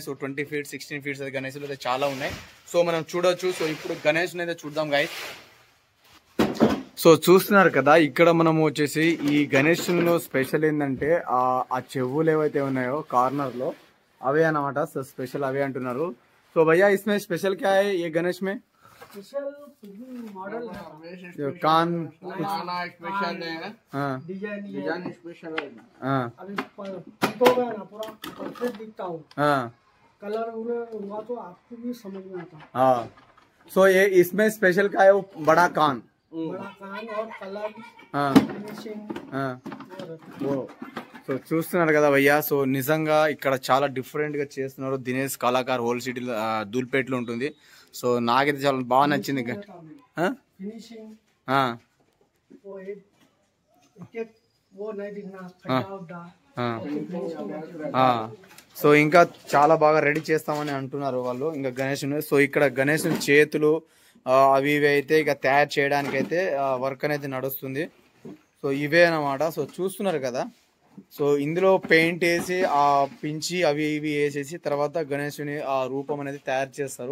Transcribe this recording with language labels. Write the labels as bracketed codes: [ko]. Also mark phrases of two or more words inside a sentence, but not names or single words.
[te] సో 20 feet, 16 feet అయితే గణేష్లు అయితే చాలా ఉన్నాయి. సో మనం చూడొచ్చు. సో ఇప్పుడు గణేష్ అయితే చూద్దాం గైస్. సో చూస్తున్నారు కదా, ఇక్కడ మనం వచ్చేసి ఈ గణేష్ లో స్పెషల్ ఏంటంటే ఆ చెవులు ఏవైతే ఉన్నాయో కార్నర్ లో అవే అన్నమాట. సో స్పెషల్ అవే అంటున్నారు. సో భయ్యా [hi] इसमें स्पेशल क्या है ये गणेश में? [en] special model [hi] कान स्पेशल है, हाँ डिजाइन स्पेशल है। हाँ अभी तो गया ना पूरा परफेक्ट दिखता हूँ। हाँ कलर हुआ तो आपको भी समझ में आता। हाँ सो ये इसमें स्पेशल क्या है? वो बड़ा कान, बड़ा कान और कलर हाँ फिनिशिंग हाँ वो. [te] సో చూస్తున్నారు కదా భయ్యా. సో నిజంగా ఇక్కడ చాలా డిఫరెంట్ గా చేస్తున్నారు. దినేష్ కళాకార్ [en] whole city [te] దూల్పేటలో ఉంటుంది. సో నాకైతే చాలా బాగా నచ్చింది. [hi] फिनिशिंग वो नहीं दिखना [te] సో ఇంకా చాలా బాగా రెడీ చేస్తామని అంటున్నారు వాళ్ళు. ఇంకా గణేష్. సో ఇక్కడ గణేష్ చేతులు అవి ఇవి అయితే ఇక తయారు చేయడానికి అయితే వర్క్ అనేది నడుస్తుంది. సో ఇవే అన్నమాట. సో చూస్తున్నారు కదా. సో ఇందులో పెయింట్ వేసి ఆ పించి అవి ఇవి వేసేసి తర్వాత గణేశుని ఆ రూపం అనేది తయారు చేస్తారు.